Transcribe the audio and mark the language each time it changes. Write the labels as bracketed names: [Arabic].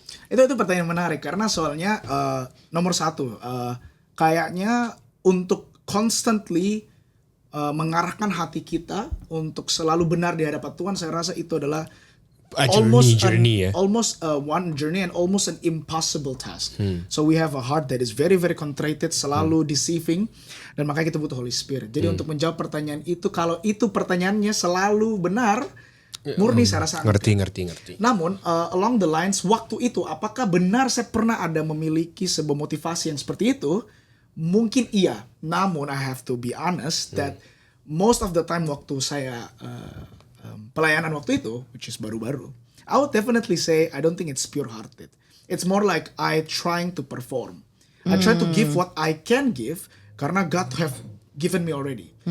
[Indonesian] Itu pertanyaan menarik karena soalnya nomor satu kayaknya untuk constantly mengarahkan hati kita untuk selalu benar di hadapan Tuhan, saya rasa itu adalah [English] journey ya. almost one journey and almost an impossible task. So we have a heart that is very very contrite, [Indonesian] selalu [English] deceiving, [Indonesian] dan makanya kita butuh [English] Holy Spirit. [Indonesian] Jadi untuk menjawab pertanyaan itu, kalau itu pertanyaannya selalu benar, murni saya rasa Ngerti. namun [English] along the lines [Indonesian] waktu itu apakah benar saya pernah ada memiliki sebuah motivasi yang seperti itu? Mungkin iya. Namun [English] I have to be honest that most of the time [Indonesian] waktu saya pelayanan waktu itu, [English] which is [Indonesian] baru-baru, [English] I would definitely say I don't think it's pure-hearted. It's more like I trying to perform. I try to give what I can give [Indonesian] karena [English] God have given me already.